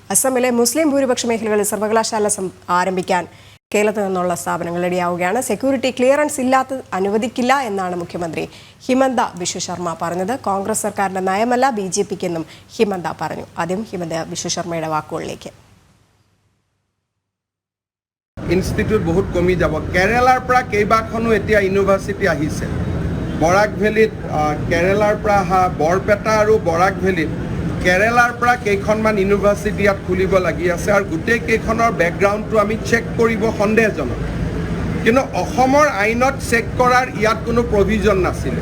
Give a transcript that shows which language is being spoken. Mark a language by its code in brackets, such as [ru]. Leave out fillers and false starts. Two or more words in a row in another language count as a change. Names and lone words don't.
[ml] അസമിലെ മുസ്ലിം ഭൂരിപക്ഷ മേഖലകളിൽ സർവകലാശാല ആരംഭിക്കാൻ കേരളത്തിൽ നിന്നുള്ള സ്ഥാപനങ്ങൾ റെഡിയാവുകയാണ്. [en] security clearance [ml] ഇല്ലാത്തത് അനുവദിക്കില്ല എന്നാണ് മുഖ്യമന്ത്രി ഹിമന്ത ബിശ്വ ശർമ്മ പറഞ്ഞത്. കോൺഗ്രസ് സർക്കാരിന്റെ നയമല്ല BJPക്കെന്നും ഹിമന്ത പറഞ്ഞു. ആദ്യം ഹിമന്ത ബിശ്വ ശർമ്മയുടെ വാക്കുകളിലേക്ക്. [as] ইনষ্টিটিউট বহুত কমি যাব। কেৰালাৰ পৰা কেইবাখনো এতিয়া ইউনিভাৰ্চিটি আহিছে। বৰাক ভেলীত কেৰালাৰ পৰা অহা বৰপেটা আৰু বৰাক ভেলীত কেৰালাৰ পৰা কেইখনমান ইউনিভাৰ্চিটি ইয়াত খুলিব লাগি আছে আৰু গোটেই কেইখনৰ বেকগ্ৰাউণ্ডটো আমি চেক কৰিব সন্দেহজনক, কিন্তু অসমৰ আইনত চেক কৰাৰ ইয়াত কোনো প্ৰভিজন নাছিলে।